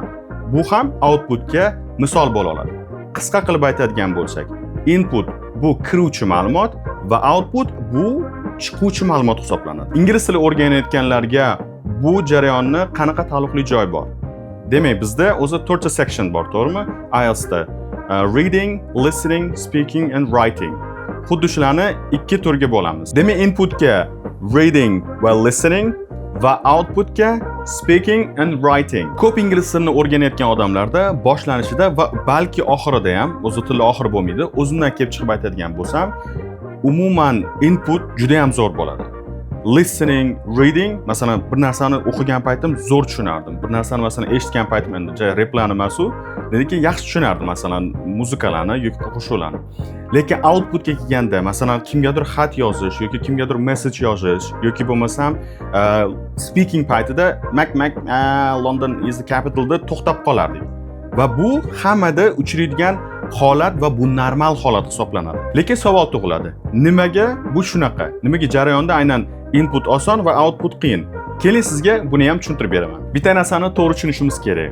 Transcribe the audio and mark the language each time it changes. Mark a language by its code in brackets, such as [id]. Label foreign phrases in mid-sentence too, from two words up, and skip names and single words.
[uz] Bu ham outputga misol bo'la oladi. Qisqa qilib aytadigan bo'lsak, input bu kiruvchi ma'lumot va output bu chiquvchi ma'lumot hisoblanadi. Ingliz tili o'rganayotganlarga bu jarayonni qanaqa taalluqli joy bor? Demak, bizda o'zi 4 ta section bor, to'g'rimi? [en] IELTSda reading, listening, speaking and writing. [uz] Xuddi shularni ikki turga bo'lamiz. Demak, inputga reading va listening va outputga [en] speaking and writing. [uz] Ko'p ingliz tilini o'rganayotgan odamlarda boshlanishida va balki oxirida ham, o'zi tilni oxiri bo'lmaydi, o'zimdan kelib chiqib aytadigan bo'lsam, umuman input juda ham zo'r bo'ladi. [en] Listening, reading, [uz] masalan, bir narsani o'qigan paytim zo'r tushunardim. Bir narsani masalan eshitgan paytim endi replarni emas-u, lekin yaxshi tushunardim, masalan, muzikalarni yoki qo'shiqlarni. Lekin outputga kelganda, masalan, kimgadir xat yozish yoki kimgadir message yozish yoki bo'lmasam speaking paytida [en] London is the capital [uz] da to'xtab qolardik. Va bu hammada uchraydigan holat va bu normal holat hisoblanadi. Lekin savol tug'iladi. Nimaga bu shunaqa? Nimaga jarayonda aynan input oson va output qiyin? Keling sizga buni ham tushuntirib beraman. Bitta narsani to'g'ri tushunishimiz kerak.